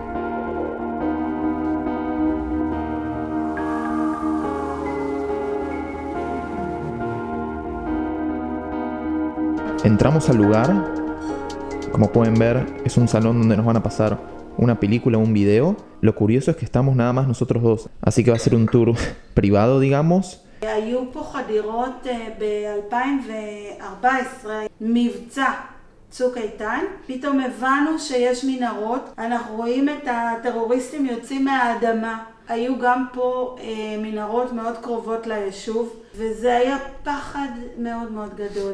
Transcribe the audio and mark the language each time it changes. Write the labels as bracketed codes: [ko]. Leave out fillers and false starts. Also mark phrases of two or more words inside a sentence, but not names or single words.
[es] Entramos al lugar. Como pueden ver, es un salón donde nos van a pasar una película o un video. Lo curioso es que estamos nada más nosotros dos, así que va a ser un tour privado, digamos. [he] היו פה חדירות ב-2014, מבצע צוק איתן. פתאום הבנו שיש מנהרות, אנחנו רואים את הטרוריסטים יוצאים מהאדמה. היו גם פה מנהרות מאוד קרובות ליישוב, וזה היה פחד מאוד מאוד גדול.